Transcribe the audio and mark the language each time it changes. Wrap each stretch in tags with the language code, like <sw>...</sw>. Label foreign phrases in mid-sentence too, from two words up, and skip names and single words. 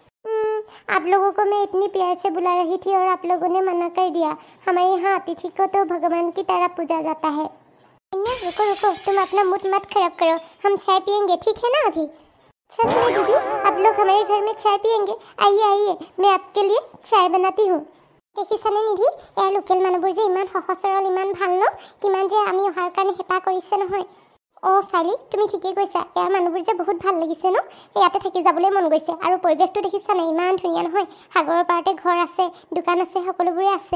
<hi>आप लोगों को मैं इतनी प्यार से बुला रही थी और आप लोगों ने मना कर दिया। हमारे यहाँ अतिथि को तो भगवान की तरह पूजा जाता है। रुको, तुम अपना मूड मत खराब करो, हम चाय पियेंगे, ठीक है ना अभी? सच में दीदी, आप लोग हमारे घर में चाय पियेंगे? आइए, मैं आपके लिए चाय बनाती हूँ।</hi> <as>দেখিছানে নিধি, ইয়াৰ লোকেল মানুহবোৰ যে ইমান সহজ সৰল, ইমান ভাল ন, কিমান যে আমি অহাৰ কাৰণে হেঁপাহ কৰিছে নহয়। চাইলি, তুমি ঠিকেই কৈছা, ইয়াৰ মানুহবোৰ যে বহুত ভাল লাগিছে ন, ইয়াতে থাকি যাবলৈ মন গৈছে। আৰু পৰিৱেশটো দেখিছানে, ইমান ধুনীয়া নহয়, সাগৰৰ পাৰতে ঘৰ আছে, দোকান আছে, সকলোবোৰে আছে।</as>